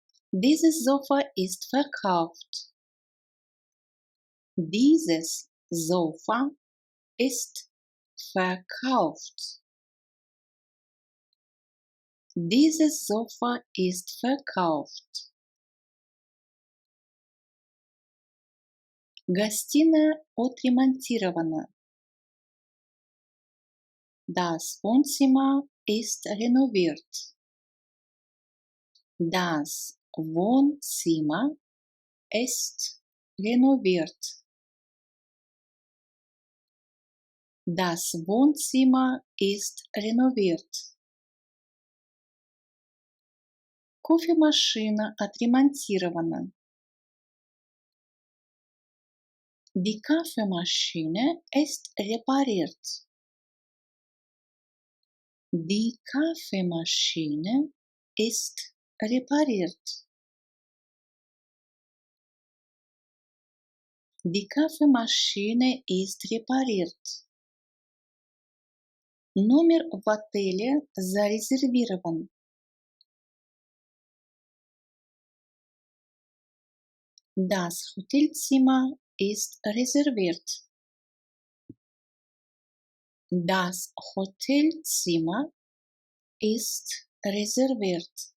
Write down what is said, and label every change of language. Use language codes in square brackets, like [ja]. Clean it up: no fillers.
[de] Dieses Sofa ist verkauft. Dieses Sofa ist verkauft. Dieses Sofa ist verkauft. [ru] Гостиная отремонтирована. [de] Das Wohnzimmer ist renoviert. Das Wohnzimmer ist renoviert. Das Wohnzimmer ist renoviert. [ru] Кофемашина отремонтирована. [de] Die Kaffeemaschine ist repariert. Die Kaffeemaschine ist repariert. Die Kaffeemaschine ist repariert. [ru] Номер в отеле зарезервирован. [de] Das Hotelzimmer ist reserviert. Das Hotelzimmer ist reserviert.